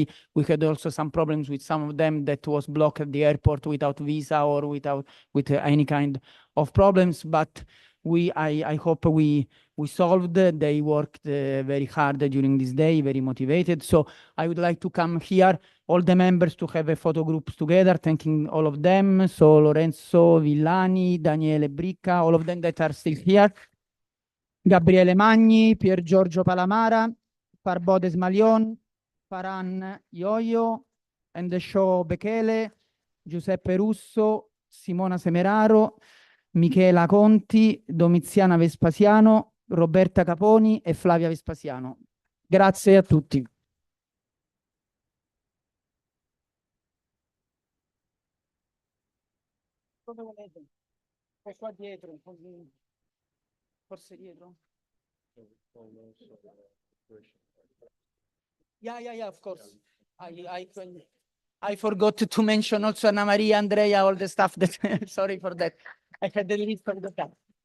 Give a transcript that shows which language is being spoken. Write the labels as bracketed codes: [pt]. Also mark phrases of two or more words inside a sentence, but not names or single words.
[en] We had also some problems with some of them that was blocked at the airport without visa or with any kind of problems, but I hope we solved. They worked very hard during this day, very motivated. So I would like to come here, all the members, to have a photo group together, thanking all of them. So Lorenzo Villani, Daniele Bricca, all of them that are still here. Gabriele Magni, Pier Giorgio Palamara, Parbodes Malion, Faran Ioio, Endesho Bekele, Giuseppe Russo, Simona Semeraro, Michela Conti, Domiziana Vespasiano, Roberta Caponi e Flavia Vespasiano. [it] Grazie a tutti. Dove volete? Qua dietro, forse dietro. [en] Yeah, of course. I forgot to mention also Anna Maria, Andrea, all the stuff that, sorry for that. I had the list of the stuff.